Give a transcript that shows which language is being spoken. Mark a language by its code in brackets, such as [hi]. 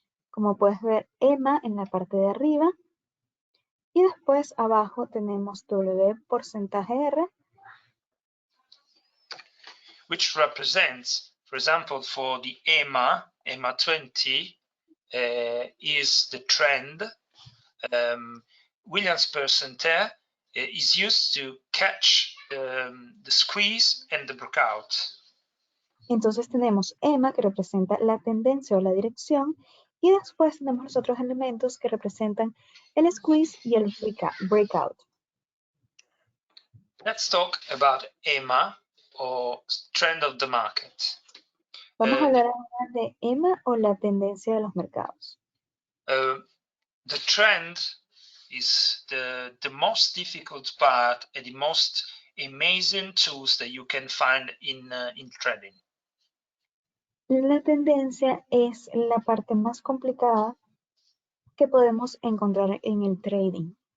[es] Como puedes ver, EMA en la parte de arriba y después abajo tenemos W porcentaje R, [en] which represents, for example, for the EMA 20 is the trend. Williams percentaje is used to catch the squeeze and the breakout. [es] Entonces tenemos EMA, que representa la tendencia o la dirección, y después tenemos los otros elementos que representan el squeeze y el breakout. [en] Let's talk about EMA, or trend of the market. [es] Vamos a hablar ahora de EMA o la tendencia de los mercados. [en] The trend is the most difficult part and the most amazing tools that you can find in trading. [es] La tendencia es la parte más complicada que podemos encontrar en el trading.